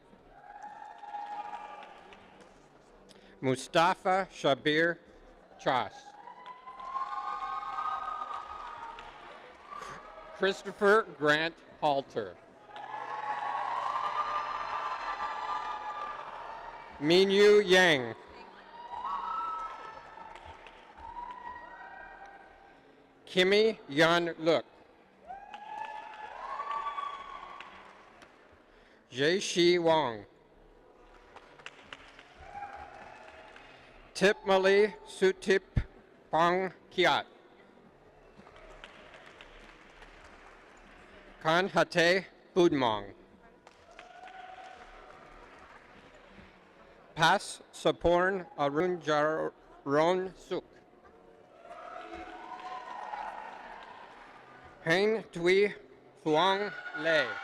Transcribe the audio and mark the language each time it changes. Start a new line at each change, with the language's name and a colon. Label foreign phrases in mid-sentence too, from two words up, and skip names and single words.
English: Mustafa Shabir Chas. Christopher Grant Halter. Minyu Yang. Kimmy Yan Luk. Jaishi Wong. Tipmali Sutip Pong Kiat. Kanhate Budmong. Pas Saporn Arun Jaron Suk. Hein Tui Thuong Le.